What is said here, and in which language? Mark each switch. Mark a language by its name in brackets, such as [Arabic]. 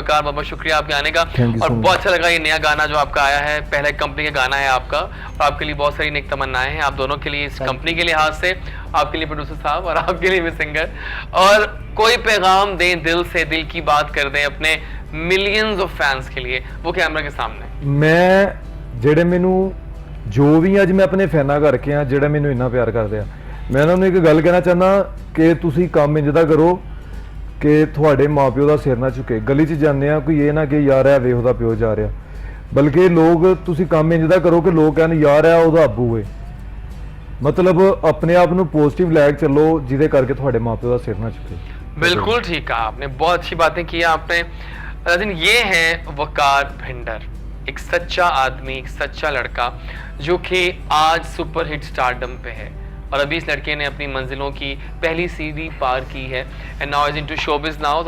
[Hindi] वकार, बहुत बहुत शुक्रिया आपके आने का। और बहुत अच्छा लगा ये नया गाना जो आपका आया है, पहले कंपनी का गाना है आपका, और आपके लिए बहुत सारी नेक तमन्नाएं हैं आप दोनों के लिए, इस कंपनी के लिहाज से, आपके लिए प्रोड्यूसर साहब और आपके लिए भी सिंगर। और कोई पैगाम दें दिल से, दिल की बात कर दें अपने [English] millions of fans [Hindi] के लिए, वो कैमरा के सामने। [Punjabi] ਮੈਂ ਜਿਹੜੇ ਮੈਨੂੰ ਜੋ ਵੀ ਅੱਜ ਮੈਂ ਆਪਣੇ ਫੈਨਾਂ ਕਰਕੇ ਆ, ਜਿਹੜਾ ਮੈਨੂੰ ਇੰਨਾ ਪਿਆਰ ਕਰਦੇ ਆ, ਮੈਂ ਉਹਨਾਂ ਨੂੰ ਇੱਕ ਗੱਲ ਕਹਿਣਾ ਚਾਹੁੰਦਾ ਕਿ ਤੁਸੀਂ ਕੰਮ ਇੰਜ ਦਾ ਕਰੋ ਕਿ ਤੁਹਾਡੇ ਮਾਪਿਓ ਦਾ ਸਿਰ ਨਾ ਝੁਕੇ। ਗਲੀ 'ਚ ਜਾਂਦੇ ਆ, ਕੋਈ ਇਹ ਨਾ ਕਿ ਯਾਰ ਐ ਵੇਖ ਉਹਦਾ ਪਿਓ ਜਾ ਰਿਹਾ। ਬਲਕਿ ਲੋਕ ਤੁਸੀਂ ਕੰਮ ਇੰਜ ਦਾ ਕਰੋ ਕਿ ਲੋਕ ਕਹਿਣ ਯਾਰ ਆ ਉਹਦਾ ਅੱਬੂ ਏ। ਮਤਲਬ ਆਪਣੇ ਆਪ ਨੂੰ ਪੋਜ਼ਿਟਿਵ ਲੈ ਕੇ ਚੱਲੋ ਜਿਹਦੇ ਕਰਕੇ ਤੁਹਾਡੇ ਮਾਪਿਓ ਦਾ ਸਿਰ ਨਾ ਝੁਕੇ। [Hindi] बिल्कुल ठीक कहा आपने, बहुत अच्छी बातें की आपने। लेकिन ये है वकार भिंडर, एक सच्चा आदमी, एक सच्चा लड़का जो कि आज सुपर हिट स्टारडम पे है और अभी इस लड़के ने अपनी मंजिलों की पहली सीढ़ी पार की है [English] And now is into showbiz now.